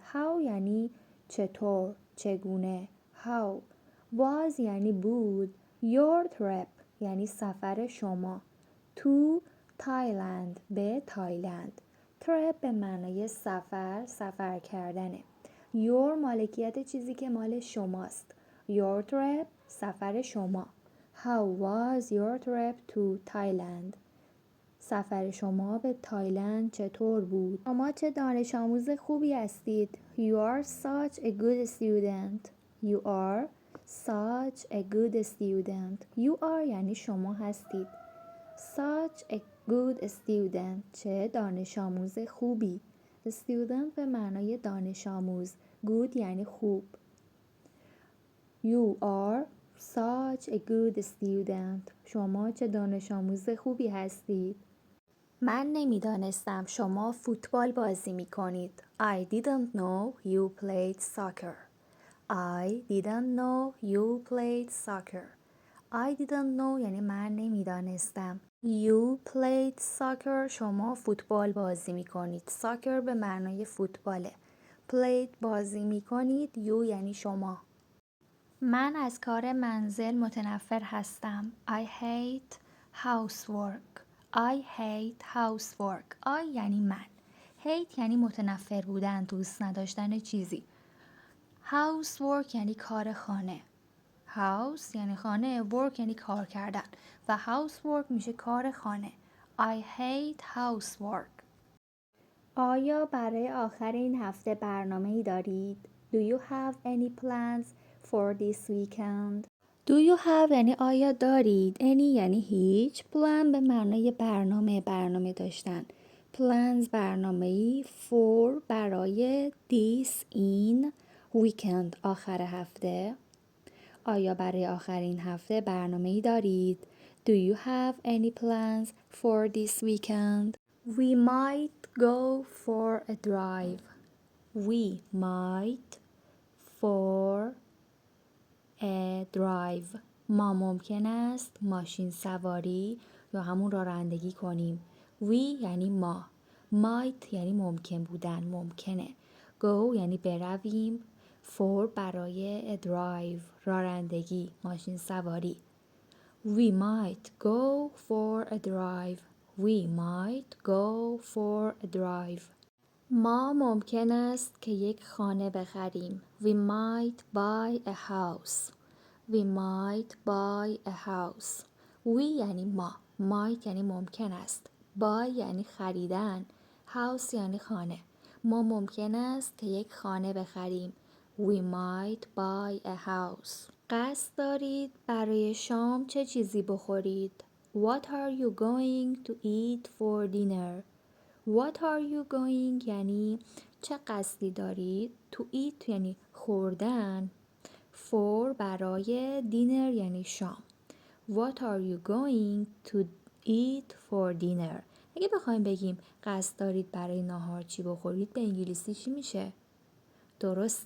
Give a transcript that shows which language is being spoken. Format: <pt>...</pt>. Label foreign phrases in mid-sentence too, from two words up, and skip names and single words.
<fa>How یعنی چطور، چگونه.</fa> <en>How was</en> <fa>یعنی بود.</fa> <en>Your trip</en> <fa>یعنی سفر شما. To Thailand به تایلند. trip به معنای سفر، سفر کردنه. your مالکیت چیزی که مال شماست.</fa> <en>your trip</en> <fa>سفر شما.</fa> <en>how was your trip to Thailand؟</en> <fa>سفر شما به تایلند چطور بود؟ شما چه دانش آموز خوبی هستید.</fa> <en>You are such a good student. You are such a good student. You are</en> <fa>یعنی شما هستید.</fa> <en>Such a good student</en> <fa>چه دانش آموز خوبی. Student به معنای دانش آموز. Good یعنی خوب.</fa> <en>You are such a good student.</en> <fa>شما چه دانش آموز خوبی هستید. من نمیدانستم شما فوتبال بازی می کنید.</fa> <en>I didn't know you played soccer. I didn't know you played soccer. I didn't know</en> <fa>یعنی من نمیدانستم.</fa> <en>You played soccer</en> <fa>شما فوتبال بازی می کنید. Soccer به معنای فوتباله. Played بازی می کنید. You یعنی شما. من از کار منزل متنفر هستم.</fa> <en>I hate housework. I hate housework. I یعنی من.</en> <fa>hate یعنی متنفر بودن، دوست نداشتن چیزی. housework یعنی کار خانه. house یعنی خانه، work یعنی کار کردن و housework میشه کار خانه.</fa> <en>I hate housework.</en> <fa>آیا برای آخر این هفته برنامه‌ای دارید؟</fa> <en>Do you have any plans for this weekend؟ Do you have</en> <fa>یعنی آیا دارید. Any یعنی هیچ. Plan به معنای برنامه داشتن. Plans برنامه‌ای. For برای. This این. Weekend آخر هفته. آیا برای آخرین هفته برنامه‌ای دارید؟</fa> <en>Do you have any plans for this weekend؟ We might go for a drive. We might for a drive.</en> <fa>ما ممکن است ماشین سواری یا همون رانندگی کنیم. We یعنی ما. might یعنی ممکن بودن، ممکنه. go یعنی برویم. for برای</fa> <en>a drive</en> <fa>رانندگی، ماشین سواری.</fa> <en>We might go for a drive. We might go for a drive.</en> <fa>ما ممکن است که یک خانه بخریم.</fa> <en>We might buy a house. We might buy a house.</en> <fa>We یعنی ما. might یعنی ممکن است. buy یعنی خریدن. house یعنی خانه. ما ممکن است که یک خانه بخریم.</fa> <en>We might buy a house.</en> <fa>قصد دارید برای شام چه چیزی بخورید؟</fa> <en>What are you going to eat for dinner؟ What are you going</en> <fa>یعنی چه قصدی دارید.</fa> <en>To eat</en> <fa>یعنی خوردن. For برای. dinner یعنی شام.</fa> <en>What are you going to eat for dinner؟</en> <fa>اگه بخوایم بگیم قصد دارید برای ناهار چی بخورید به انگلیسی چی میشه؟ درسته.</fa>